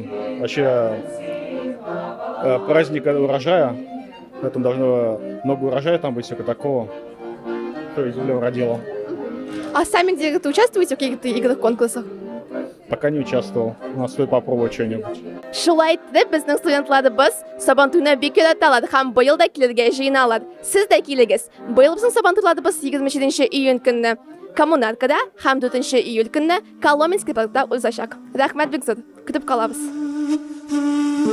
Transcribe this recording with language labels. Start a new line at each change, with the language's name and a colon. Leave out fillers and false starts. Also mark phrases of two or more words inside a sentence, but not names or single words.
Russian: Вообще праздника урожая. Поэтому должно много урожая там быть, всякого такого. Что земля уродила. А сами где-то участвуете в каких-то играх, конкурсах? Пока не участвовал. У нас стоит попробовать что-нибудь.
Tatar: Шулай итеп, безнең студентларыбыз Сабантуйны бик яраталар һәм быел да килергә җыеналар. Сез дә килегез. Быел безнең Сабантуйларыбыз 27 июнь көнне Коммунаркада һәм 4 июль көнне Коломенский паркта узачак. Рәхмәт бик зур. Көтеп калабыз.